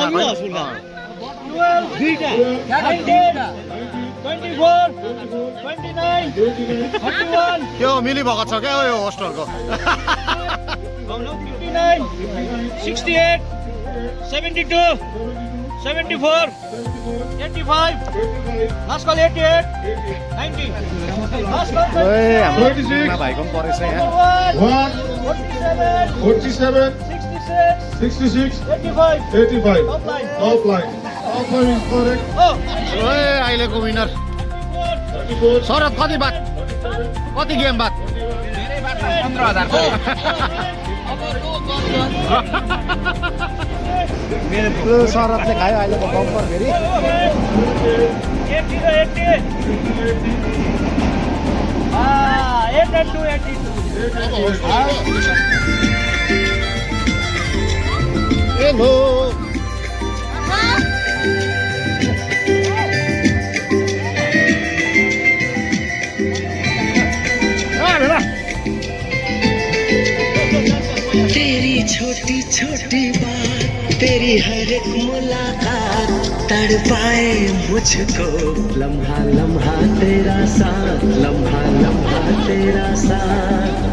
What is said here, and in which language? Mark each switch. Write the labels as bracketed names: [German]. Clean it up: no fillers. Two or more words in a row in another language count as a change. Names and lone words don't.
[Nepali] अघि हाउसफुल दुईटा 24, 29, 31, त्यो मिलिभएको छ क्या यो होस्टहरूको 59, 68, 72, 74, 85, [English] last call 88, 90, last call [Nepali] ए हाम्रो 26, मुन्ना भाइको पनि परेछ यहाँ 1, 47, 47, 66, 66, 85, 85. [English] top line. Top line. Top line is correct. Oh, [Nepali] ए अहिलेको विनर 34, शरद कति बात कति गेम बात शरदले खायो अहिलेको बम्पर फेरि 80, 82, 82. हेलो [Hindi] तेरी छोटी छोटी बात तेरी हर एक मुलाकात तड़पाए मुझको लम्हा लम्हा तेरा साथ लम्हा लम्हा तेरा साथ